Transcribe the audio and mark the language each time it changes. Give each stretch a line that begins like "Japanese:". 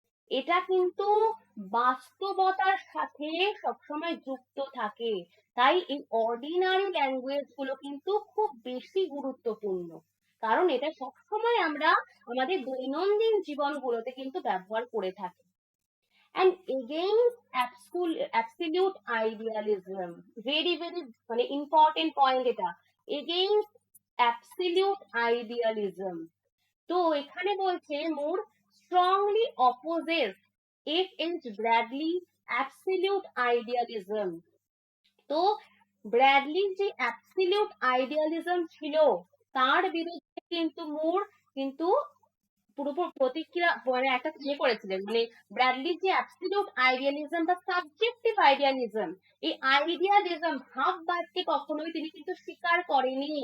Bangla: এটা কিন্তু বাস্তবতার সাথে সবসময় যুক্ত থাকে, তাই এই অর্ডিনারি ল্যাঙ্গুয়েজ গুলো কিন্তু খুব বেশি গুরুত্বপূর্ণ, কারণ এটা সবসময় আমরা আমাদের দৈনন্দিন জীবনগুলোতে কিন্তু ব্যবহার করে থাকি।
English: and against absolute idealism, very মানে important point এটা, against absolute idealism।
Bangla: তো এখানে বলছে মোর
English: strongly opposes
Bangla: F.H. Bradley absolute idealism। তো ব্র্যাডলির যে absolute idealism ছিল তার বিরুদ্ধে কিন্তু মোর কিন্তু পুরোপুরি প্রতিক্রিয়া মানে একটা ইয়ে করেছিলেন, মানে ব্র্যাডলি যে অ্যাবসলিউট আইডিয়ালিজম বা সাবজেক্টিভ আইডিয়ালিজম, এই আইডিয়ালিজম ভাববাদকে কখনোই তিনি কিন্তু স্বীকার করেনি।